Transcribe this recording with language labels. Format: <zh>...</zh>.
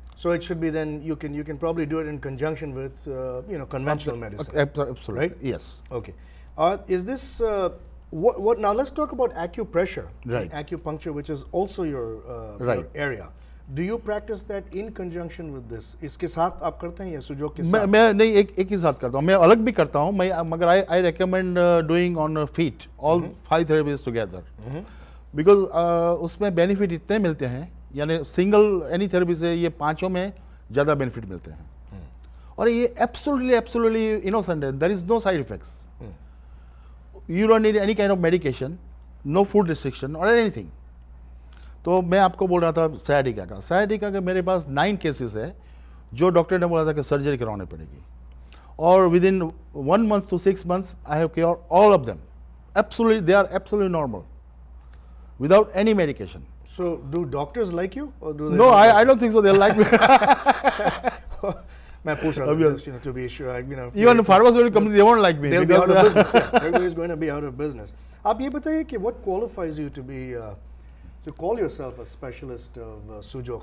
<en>So it should be then, you can probably do it in conjunction with, conventional medicine. Absolutely. Right? Yes. Okay. Is this, now let's talk about acupressure. Right. Acupuncture, which is also your area. Do you practice that in conjunction with this?</en> <hi>इसके साथ आप करते हैं या Sujok के साथ? मैं नहीं एक ही साथ करता हूँ. मैं अलग भी करता हूँ. मगर</hi> <en>I recommend doing on feet all 5 therapies together.</en> <hi>Because उसमें benefit इतने मिलते हैं. यानी single any therapy से ये 5 में ज़्यादा benefit मिलते हैं. और ये absolutely innocent है.</hi> <en>There is no side effects. You don't need any kind of medication, no food restriction or anything.</en> <hi>तो मैं आपको बोल रहा था सciatica का मेरे पास 9 केसेस है जो डॉक्टर ने बोला था कि सर्जरी करवानी पड़ेगी और</hi> <en>Within 1 month to 6 months I have cure all of them Absolutely, they are absolutely normal, without any medication. So, do doctors like you, or do they? No, I don't think so. They like me.</en> <hi>मैं पूछ रहा था,</hi> <en>just, to be sure, Even the pharmaceutical company, they won't like me. They'll be out of business. Yeah. Everybody's going to be out of business.</en> <hi>आप ये बताइए कि</hi> <en>what qualifies you to be to call yourself a specialist of sujok?</en>